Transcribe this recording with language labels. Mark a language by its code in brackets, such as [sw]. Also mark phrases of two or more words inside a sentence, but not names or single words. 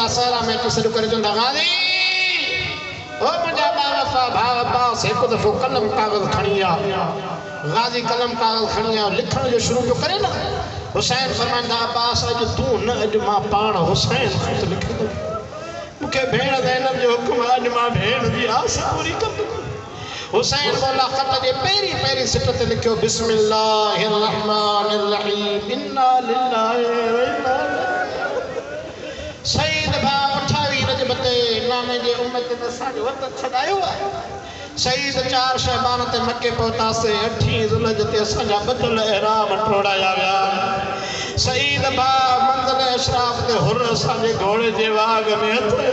[sd] सहरा में सॾु करे चवंदा गाज़ी ओ मुंहिंजा बावफ़ा भाउ अब्बास हिकु दफ़ो कलम कागज़ खणी आ गाज़ी कलम कागज़ खणी आ लिखण जो शुरू जो करे न हुसैन फरमाईंदा अब्बास अॼु तूं न अॼु मां पाण हुसैन ख़त लिखंदुमि मूंखे भेण ज़ैनब जो हुकुम अॼु मां भेण जी आस पूरी कंदुमि हुसैन मौला ख़त जे पहिरीं सिट ते लिखियो [ar] بسم الله الرحمن الرحيم إنا لله وإنا [sd] सईद भाउ 28 रजब ते नाने जे उम्मत में असांजो वतन छॾायो आहे सईद 4 शहबान ते मके पहुतासीं 8 ज़ुल्हज ते असांजा बदल इहराम टोड़ाया विया सईद भाउ मंज़िल अशराफ ते हुर असांजे घोड़े जे वाग में हथ